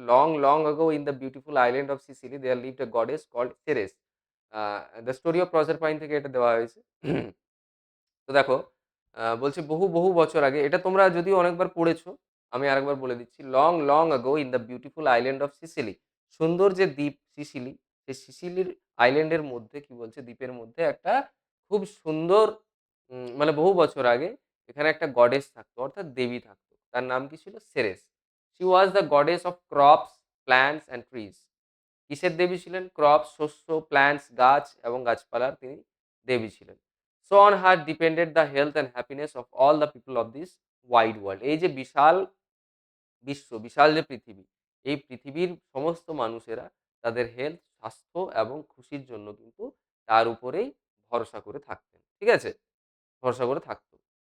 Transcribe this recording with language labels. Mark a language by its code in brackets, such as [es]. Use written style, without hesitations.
[en] Long, long ago in the beautiful island of Sicily there lived a goddess called Ceres. A the story of Proserpine [bn] থেকে এটা দেওয়া হয়েছে। তো দেখো বলছে বহু, বহু বছর আগে এটা তোমরা যদিও অনেকবার পড়েছো। আমি আরেকবার বলে দিচ্ছি। [en] long, long ago in the beautiful island of Sicily [bn] সুন্দর যে দ্বীপ সিসিলি, সেই সিসিলির আইল্যান্ডের মধ্যে কি বলছে দ্বীপের মধ্যে একটা খুব সুন্দর মানে বহু বছর আগে এখানে একটা গডেস থাকতো অর্থাৎ দেবী থাকতো। তার নাম কি ছিল? Ceres. [en] She was the goddess of crops, plants and trees. [bn] কিসের দেবী ছিলেন? ক্রপস, শস্য, প্ল্যান্টস, গাছ এবং গাছপালার তিনি দেবী ছিলেন। [en] So on her depended the health and happiness of all the people of this wide world. [bn] এই যে বিশাল বিশ্ব, বিশাল যে পৃথিবী, এই পৃথিবীর সমস্ত মানুষেরা তাদের হেলথ, স্বাস্থ্য এবং খুশির জন্য কিন্তু তার উপরেই ভরসা করে থাকতেন। ঠিক আছে? ভরসা করে থাকতো।